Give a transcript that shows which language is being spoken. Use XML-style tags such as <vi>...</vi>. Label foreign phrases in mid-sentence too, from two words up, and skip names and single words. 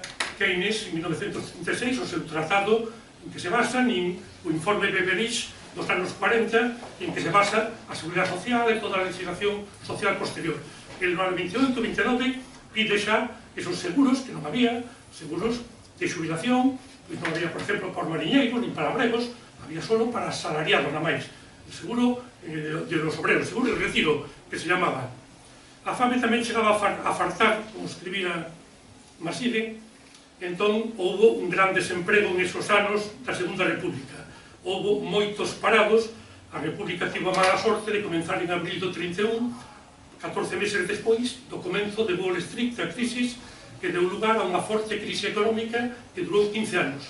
<gl>Keynes en 1936 o seu tratado en que se basa nin o informe Beveridge dos anos 40, en que se basa a Seguridade Social e toda a legislación social posterior. El no 28-29 pide xa esos seguros, que non había, seguros de xubilación, pois non había, por exemplo, para mariñeiros, nin para bregos, había solo para asalariados, na máis.</gl> <es>El seguro de los obreros, seguro de retiro, que se llamaba.</es> <gl>A fame tamén chegaba a fartar, como escribía Maside. Entón, houve un gran desemprego en esos anos da Segunda República. Houve moitos parados, a República tivo a mala sorte de comenzar en abril do 31, 14 meses despois do comenzo de Wall Street, a crisis que deu lugar a unha forte crise económica que durou 15 anos.</gl>